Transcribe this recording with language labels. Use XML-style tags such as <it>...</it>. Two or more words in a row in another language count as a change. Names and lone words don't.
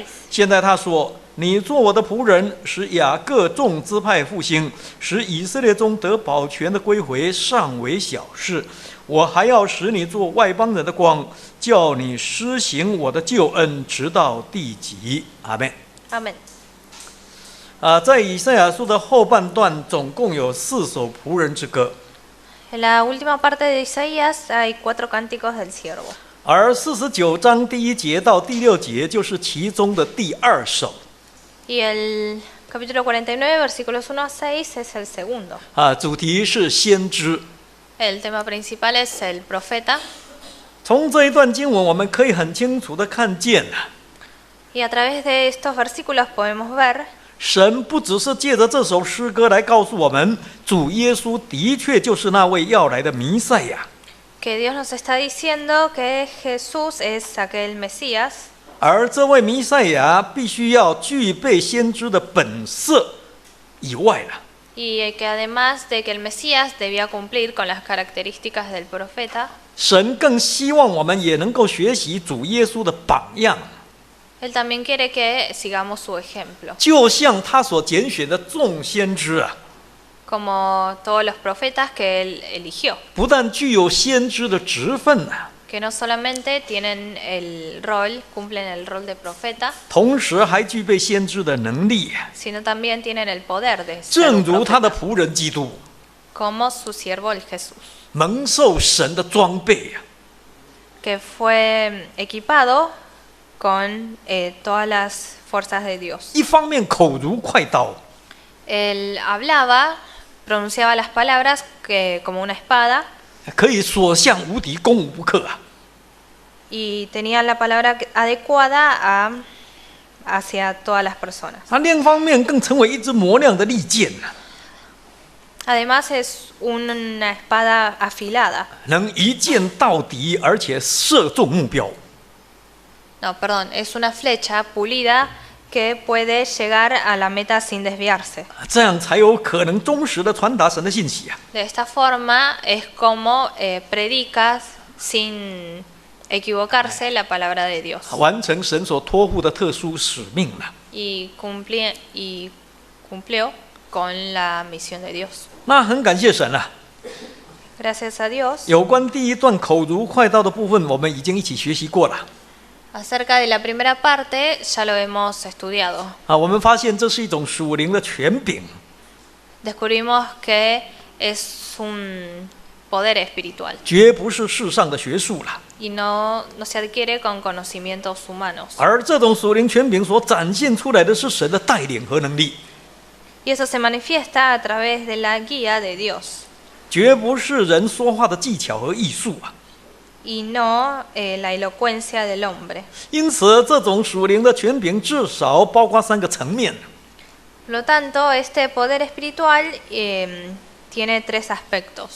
<zh>现在他说：“你做我的仆人，使雅各众支派复兴，使以色列中得保全的归回，尚为小事。我还要使你做外邦人的光，叫你施行我的救恩，直到地极。” 阿们。</zh> <es>Amén.</es> <zh>在以赛亚书的后半段，总共有4首仆人之歌，</zh> <es>En la última parte de Isaías hay 4 cánticos del siervo.</es> <zh>而49章第1节到第6节就是其中的第2首。</zh> <es>Y el capítulo 49, versículos 1 a 6 es el segundo.</es> <zh>主题是先知。</zh> <es>El tema principal es el profeta.</es> <zh>从这一段经文，我们可以很清楚地看见</zh> <es>Y a través de estos versículos podemos ver</es> <zh>神不只是借着这首诗歌来告诉我们，主耶稣的确就是那位要来的弥赛亚，</zh> <es>que Dios nos está diciendo que Jesús es aquel Mesías.</es> <zh>而这位弥赛亚必须要具备先知的本色以外了。</zh> <es>Y que además de que el Mesías debía cumplir con las características del profeta,</es> <zh>神更希望我们也能够学习主耶稣的榜样，</zh> <es>Él también quiere que sigamos su ejemplo.</es> <zh>就像他所拣选的众先知啊，</zh> <es>Como todos los profetas que Él eligió,</es> <zh>不但具有先知的职分啊，</zh> <es>que no solamente tienen el rol, cumplen el rol de profeta,</es> <zh>同时还具备先知的能力，</zh> <es>sino también tienen el poder de ser</es> <zh>正</zh> <es>un</es> <zh>如他的</zh> <es>profeta,</es> <zh>仆人基督</zh> <es>como su siervo el Jesús,</es> <zh>蒙受神的装备啊，</zh> <es>que fue equipado con todas las fuerzas de Dios.</es> <zh>一方面口如快刀，</zh> <es>Él hablaba, pronunciaba las palabras como una espada</es> <zh>可以所向无敌，攻无不克啊。</zh> <es>y tenía la palabra adecuada hacia todas las personas.</es> <zh>他另一方面更成为一支磨亮的利剑啊，</zh> <es>Además es una espada afilada.</es> <zh>能一箭到底，而且射中目标。</zh> <es>No, perdón, es una flecha pulida que puede llegar a la meta sin desviarse.</es> <zh>这样才有可能忠实的传达神的信息啊。</zh> <es>De esta forma es como predicas sin equivocarse la palabra de Dios</es> <zh>完成神所托付的特殊使命了。</zh> <es>y cumplió con la misión de Dios.</es> <zh>那很感谢神啊。</zh> <es>Gracias a Dios.</es> <zh>有关第一段口如快刀的部分，我们已经一起学习过了</zh> <es>Acerca de la primera parte ya lo hemos estudiado.</es> <zh>我们发现这是一种属灵的权柄，</zh> <es>Descubrimos que es un poder espiritual</es> <zh>绝不是世上的学术了。</zh> <es>y no se adquiere con conocimientos humanos.</es> <zh>而这种属灵权柄所展现出来的是神的带领和能力，</zh> <es>Y eso se manifiesta a través de la guía de Dios</es> <zh>绝不是人说话的技巧和艺术啊。</zh> <es>y no la elocuencia del hombre.</es> <zh>因此，这种属灵的权柄至少包括3个层面。</zh> <es>Por lo tanto, este poder espiritual tiene 3 aspectos.</es>